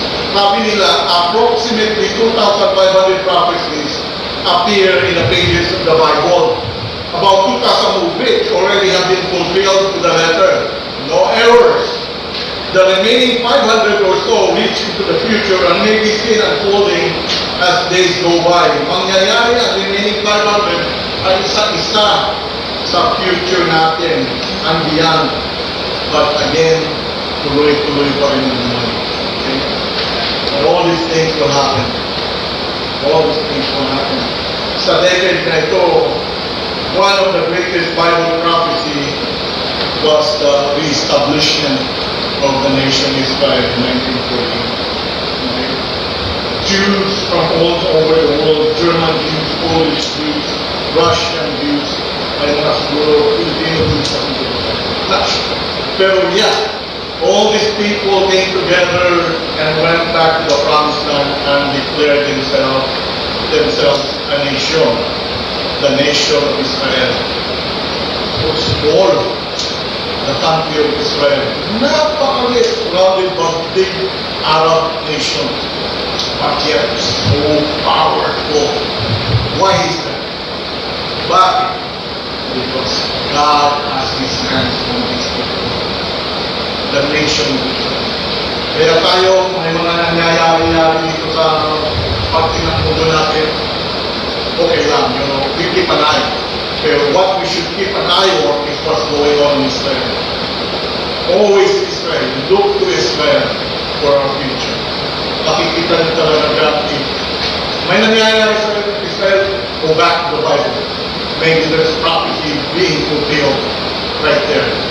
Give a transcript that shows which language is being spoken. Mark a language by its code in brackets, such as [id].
[tl] Sabi nila, [en] approximately 2,500 prophecies appear in the pages of the Bible. About 2,000 of which already have been fulfilled to the letter. No errors. The remaining 500 or so reach into the future and may be still unfolding as days go by. [tl] Mangyayari ang remaining 500 ay isa-isa sa future natin and beyond. [en] But again, [tl] tuloy-tuloy pa rin ang buhay. Okay? [en] And all these things will happen. All these things will happen. [tl] Sa decade na ito, [en] one of the greatest Bible prophecy was the re-establishment of the nation Israel in 1948. Okay? Jews from all over the world, German Jews, Polish Jews, Russian Jews, [tl] ay mga siguro [en] Filipino Jews sa Flash. Pero yeah, all these people came together and went back to the promised land and declared themselves a nation. The nation of Israel. Was all the country of Israel. [tl] Napakaliit, [en] surrounded by big Arab nation. But yet so powerful. Why is that? Bakit? Because God has His hands on these people. The nation of Israel. [tl] Kaya tayo, may mga nangyayari dito sa parte ng mundo natin. Okay lang, [en] you know, we keep an eye. Pero what we should keep an eye on is what's going on in Israel. Always Israel. Look to Israel for our future. [tl] Makikita nyo talaga grabe. May nangyayari sa Israel, [en] go back to the Bible. Maybe there's prophecy being fulfilled right there.